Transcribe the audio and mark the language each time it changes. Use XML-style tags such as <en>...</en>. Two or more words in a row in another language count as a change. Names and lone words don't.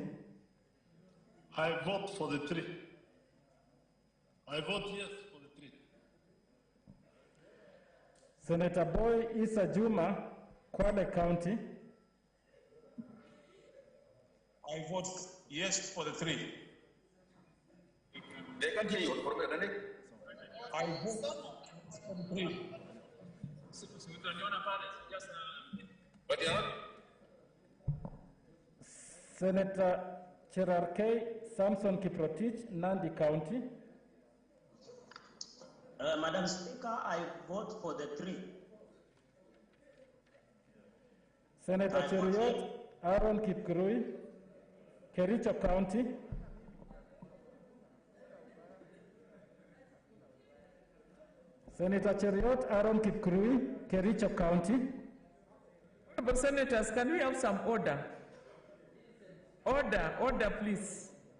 <en>I vote for the 3. I vote yes for the 3. Senator Boy Issa Juma, Kwale County. I vote yes for the 3. They can't hear you. I vote for the 3. But yeah. Senator Cherarkei Samson Kiprotich, Nandi County. Madam Speaker, I vote for the 3. Senator Cheriot Aaron Kipkurui, Kericho County. Senator Cheriot Aaron Kipkurui, Kericho County. But Senators, can we have some order? Order, please.</en>